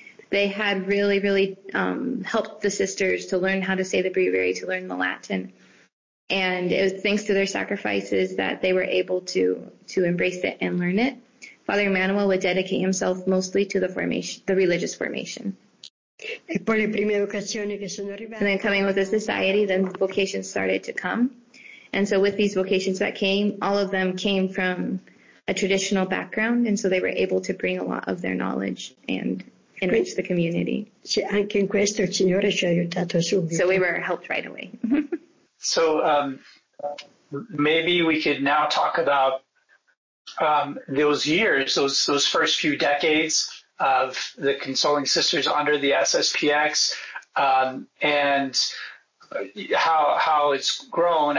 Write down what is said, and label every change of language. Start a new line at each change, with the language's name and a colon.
English: They had really, really helped the sisters to learn how to say the breviary, to learn the Latin. And it was thanks to their sacrifices that they were able to embrace it and learn it. Father Emmanuel would dedicate himself mostly to the religious formation.
Italian: E poi le prime vocazioni che sono arrivate.
English: And then coming with the society, then vocations started to come. And so with these vocations that came, all of them came from a traditional background, and so they were able to bring a lot of their knowledge and enrich the community.
Italian: Sì, anche in questo il Signore ci ha aiutato subito.
English: So we were helped right away. So maybe we could now talk about those years, those first few decades of the Consoling Sisters under the SSPX, and how it's grown.